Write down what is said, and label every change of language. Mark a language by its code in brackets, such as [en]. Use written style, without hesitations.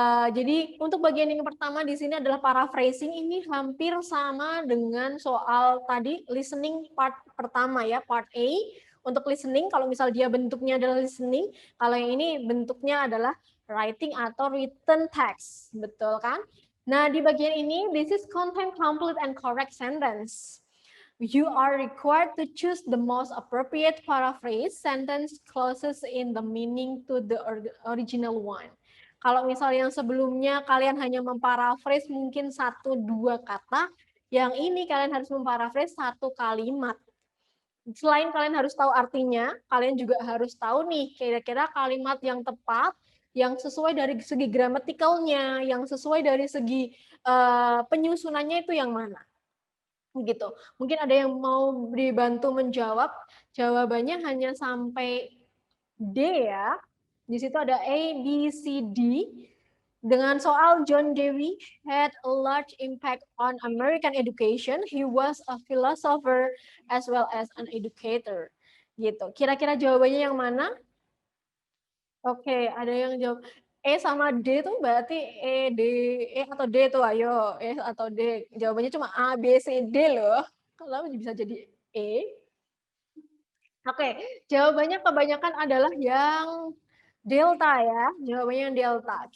[id] Jadi untuk bagian yang pertama di sini adalah paraphrasing, ini hampir sama dengan soal tadi listening part pertama ya, part A. Untuk listening, kalau misal dia bentuknya adalah listening, kalau yang ini bentuknya adalah writing atau [en] written text, [id] betul kan? Nah, di bagian ini, [en] this is content complete and correct sentence. You are required to choose the most appropriate paraphrase sentence closest in the meaning to the original one. [id] Kalau misal yang sebelumnya kalian hanya memparaphrase mungkin 1-2 kata, yang ini kalian harus memparaphrase 1 kalimat. Selain kalian harus tahu artinya, kalian juga harus tahu nih kira-kira kalimat yang tepat, yang sesuai dari segi gramatikalnya, yang sesuai dari segi penyusunannya itu yang mana. Gitu. Mungkin ada yang mau dibantu menjawab, jawabannya hanya sampai D ya. Di situ ada A, B, C, D. Dengan soal [en] John Dewey had a large impact on American education. He was a philosopher as well as an educator. [id] Gitu. Kira-kira jawabannya yang mana? Oke, ada yang jawab E sama D tuh berarti E atau D tuh, ayo E atau D. Jawabannya cuma A, B, C, D loh. Kalau bisa jadi E. Oke, jawabannya kebanyakan adalah yang delta ya, jawabannya yang delta.